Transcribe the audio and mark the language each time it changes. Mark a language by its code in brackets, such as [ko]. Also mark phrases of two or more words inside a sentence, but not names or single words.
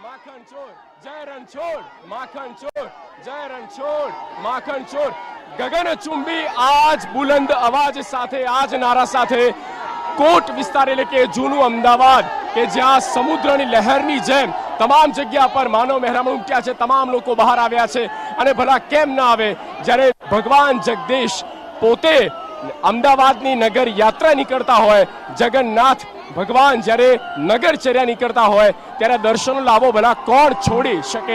[hi] माखन चोर जय रणछोड़, माखन चोर जय रणछोड़, माखन चोर। [gu] ગગનચુંબી આજ બુલંદ અવાજ સાથે, આજ નારા સાથે કોટ વિસ્તાર એટલે કે જૂનું અમદાવાદ કે જ્યાં સમુદ્રની લહેરની જેમ તમામ જગ્યા પર માનવ મહેરામણ ઉમટ્યા છે, તમામ લોકો બહાર આવ્યા છે અને ભલા કેમ ના આવે જ્યારે ભગવાન જગદીશ પોતે અમદાવાદની નગર યાત્રા નીકળતા હોય, જગન્નાથ ભગવાન જ્યારે નગરચર્યા નીકળતા હોય ત્યારે દર્શનો લાવો ભલા કોણ છોડી શકે।